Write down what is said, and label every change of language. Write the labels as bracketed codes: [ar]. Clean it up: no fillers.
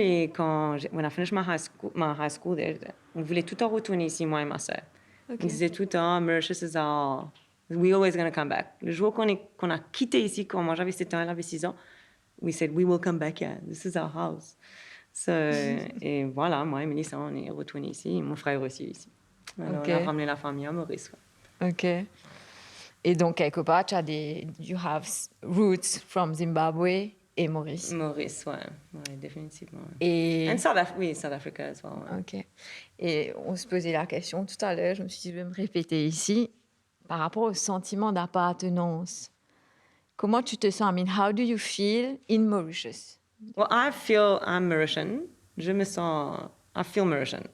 [fr] Et [en] when I finished my high school there, [fr] on voulait tout le temps retourner ici, moi et ma sœur. On disait tout le temps, [en] Mauritius is we're always going to come back. [fr] Le jour qu'on a quitté ici, quand moi j'avais 7 ans, elle avait 6 ans, [en] we said, we will come back here. This is our house. [fr] So, et voilà, moi et Mélissa, on est retournés ici. Mon frère aussi ici. Alors, on a ramené la famille à Maurice. OK. Et donc, quelque part, [en] you have roots from Zimbabwe [fr] et Maurice. Maurice, ouais, définitivement. Et [en] South Africa as well. [fr] Ouais. [en] OK. [fr] Et on se posait la question tout à l'heure, je me suis dit, je vais me répéter ici, par rapport au sentiment d'appartenance. Comment tu te sens? [en] I mean, how do you feel in Mauritius? Well, I feel I'm Mauritian. I feel Mauritian.